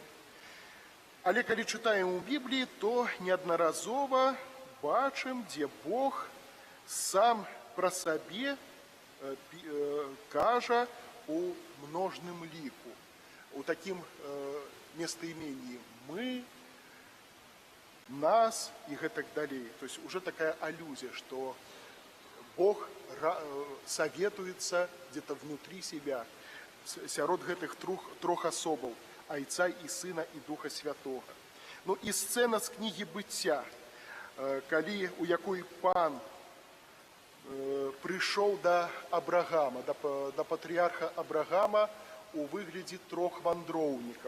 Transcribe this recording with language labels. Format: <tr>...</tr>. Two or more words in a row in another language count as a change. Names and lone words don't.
<be>Але калі чытаем у Бібліі, то неаднаразова бачым, дзе Бог сам пра сабе кажа у множным ліку, у такім местаіменні «мы», «нас» і гэтак далей.</be> <ru>То есть уже такая алюзія, што Бог советуецца где-то внутри себя,</ru> <be>сярод гэтых трох асобаў, Айца і Сына і Духа Святога. Ну і сцэна з кнігі «Быцця», калі у якой пан прыйшоў да Абрагама, да патрыярха Абрагама у выглядзе трох вандроўнікаў.</be>